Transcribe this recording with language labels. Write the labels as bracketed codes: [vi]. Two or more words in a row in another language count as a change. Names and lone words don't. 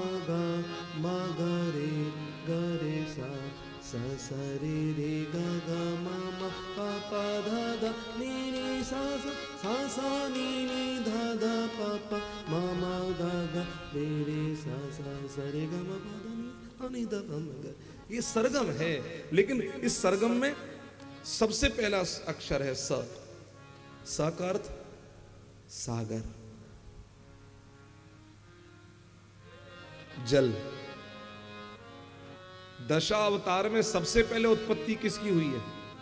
[hi] गा रे सा सा रे गा मा पा धा नी सा नी धा पा मा गा रे सा रे गा मा पा धा नी। ये सरगम है, लेकिन इस सरगम में सबसे पहला अक्षर है स। स का अर्थ सागर, जल। दशावतार में सबसे पहले उत्पत्ति किसकी हुई है?